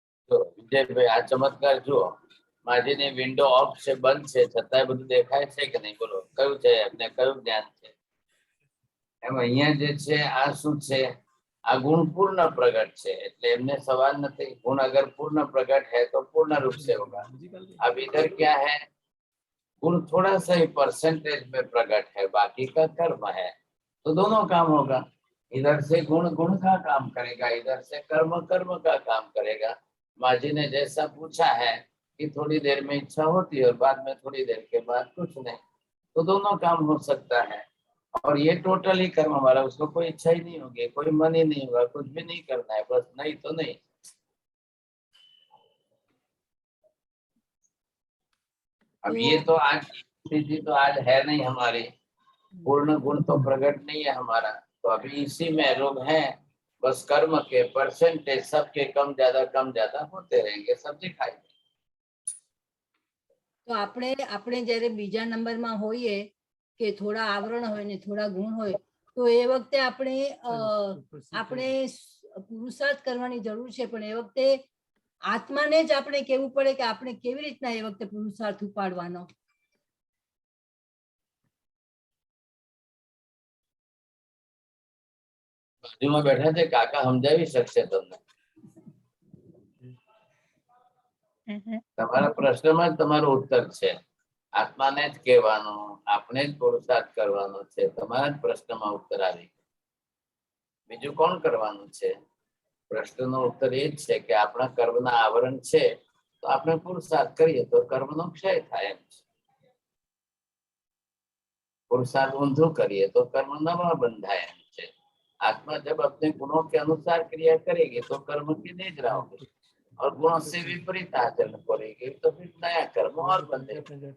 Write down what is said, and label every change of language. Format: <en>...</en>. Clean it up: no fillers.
<gu>જો વિજયભાઈ, આ ચમત્કાર જુઓ. માજીની વિન્ડો ઓફ છે, બંધ છે, છતાંય બધું દેખાય છે કે નહીં? બોલો, કયું છે એમને, કયું જ્ઞાન છે? એમ અહીંયા જે છે આ શું છે? આ ગુણ पूर्ण प्रकट છે, એટલે એમને સવાલ નથી.</gu> <hi>गुण अगर पूर्ण प्रकट है तो पूर्ण रूप से होगा. अब इधर क्या है? गुण थोड़ा सा ही परसेंटेज में प्रकट है, बाकी का कर्म है, तो दोनों काम होगा. इधर से गुण गुण का काम करेगा, इधर से कर्म कर्म का काम करेगा. माजी ने जैसा पूछा है कि थोड़ी देर में इच्छा होती है और बाद में थोड़ी देर के बाद कुछ नहीं, तो दोनों काम हो सकता है. और ये टोटली कर्म वाला, उसको कोई इच्छा ही नहीं होगी, कोई मन ही नहीं होगा, कुछ भी नहीं करना है, बस नहीं तो नहीं। अब ये तो आज स्थिति तो आज है नहीं हमारी, पूर्ण गुण तो प्रकट नहीं है हमारा, तो अभी इसी में लोग हैं। बस कर्म के परसेंटेज सबके कम ज्यादा होते रहेंगे, सब दिखाई देंगे।</hi> <gu>તો આપણે જ્યારે બીજા નંબરમાં હોઈએ કે થોડા આવરણ હોય ને થોડા ગુણ હોય, તો એ વખતે આપણે પુરુષાર્થ કરવાની જરૂર છે, પણ એ વખતે આત્માને જ આપણે કહેવું પડે કે આપણે કેવી રીતના એ વખતે પુરુષાર્થ ઉપાડવાનો. બાજુમાં બેઠા છે કાકા, સમજાવી શકશે તમને. તમારા પ્રશ્નમાં જ તમારો ઉત્તર છે. આત્માને જ કહેવાનો, આપણે જ પુરુષાર્થ કરવાનો છે. તમારા જ પ્રશ્નમાં ઉત્તર આવી ગયો. બીજું કોણ કરવાનું છે? પ્રશ્નનો ઉત્તર એ જ છે કે આપણા કર્મના આવરણ છે, તો આપણે પુરુષાર્થ કરીએ તો કર્મનો ક્ષય થાય એમ છે. पुरुषार्थ ऊंधो करिए तो कर्म नवा बंधाए एम છે.</gu> <hi>आत्मा जब अपने गुणों के अनुसार क्रिया करेगी तो कर्म की निद्रा होगी, और गुणों से विपरीत आचरण करेगी तो फिर नया कर्म और बंधेगा.</hi>